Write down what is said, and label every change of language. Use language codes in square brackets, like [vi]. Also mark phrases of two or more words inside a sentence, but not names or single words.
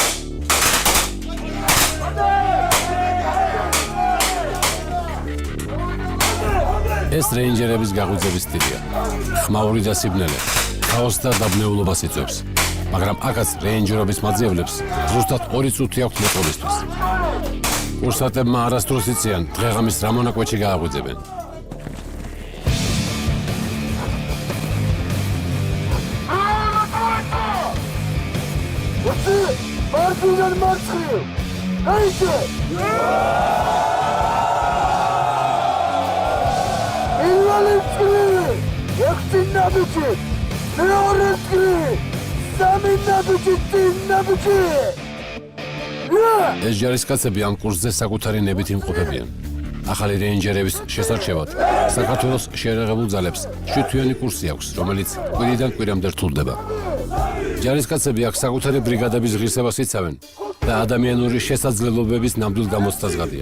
[ka] ეს რეინჯერების გაღვიძების სტილია. ხმაური და სიბნელე, ქაოსს და დაბნეულობას იწვევს. მაგრამ აქაც რეინჯერების მაძიებლებს ზუსტად 2 წუთი აქვთ მოწყობისთვის. კურსანტებმა არასდროს იციან დღეღამის რა მონაკვეთში გააღვიძებენ. Martin Martin! Haydi! İlvaletki! Yaktin nabuki! Teoretki! Samin nabuki! Tin nabuki! ეს ჯარისკაცები ამ კურსზე საკუთარი ნებით იმყოფებიან. ახალი რეინჯერების შესარჩევად საქართველოს შეერაღებულ ძალებს 7 თვიანი კურსი აქვს, რომელიც კვირიდან კვირამდე რთულდება. ჯარისკაცები აქ საკუთარი ბრიგადების ღირსებას იცავენ და ადამიანური შესაძლებლობების ნამდვილ გამოცდას გადიან.